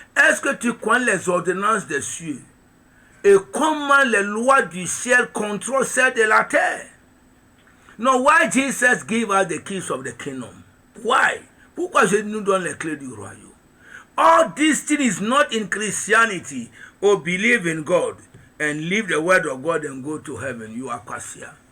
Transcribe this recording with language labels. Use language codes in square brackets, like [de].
[fr] Est-ce que tu connais les ordonnances des cieux? Et comment les lois du ciel contrôlent celles de la terre? [en] No, why Jesus gave us the keys of the kingdom? Why? [fr] Pourquoi Jésus nous donne les clés du royaume? [en] All this thing is not in Christianity. Or believe in God and live the word of God and go to heaven. You are kwasia.